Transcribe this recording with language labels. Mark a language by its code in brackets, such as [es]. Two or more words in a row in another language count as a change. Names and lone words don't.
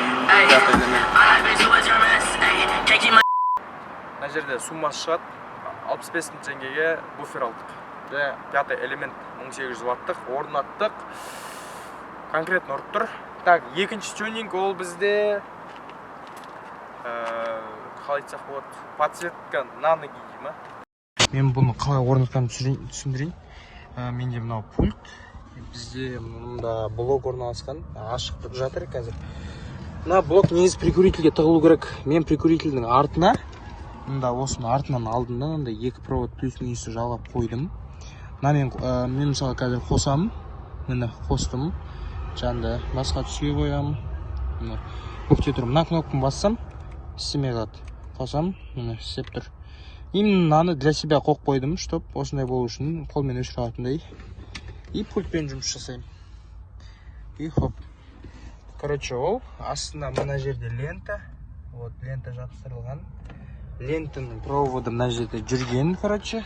[kk] Мына жерде суммасы шығады. 65 мың теңгеге буфер алдық. Пятый элемент 1800 ваттық орнаттық. Конкретно ұрып тұр. Так, екінші тюнинг ол бізде қалай айтсақ болады, [ru] подсветка на ноги деймін. [kk] Мен бұны қалай орнатқанымды түсіндірейін. Менде мынау пульт. Бізде мұнда блок орналасқан. Ашық жатыр қазір. Мына блок негізі прикурительге тығылу керек. Мен прикурительдің артына, мында осының артынан алдымда мында екі провод плюс минусты жалғап қойдым. Мен мысалы қазір қосамын. Міне қостым. Жанды басқа түске қоямын. Бүкте тұрмын. Мына кнопканы бассам, істемей қалады. Қосам, міне істеп тұр. Именно мынаны [ru] для себя [kk] қойып қойдым, чтоб осындай болу үшін қолмен өшіре алатындай. И пультпен жұмыс жасаймын. [ru] И хоп. [kk] Короче, ол астына мына жерде лента. Вот лента жапсырылған. Лентаның проводы мына жерде жүрген, короче.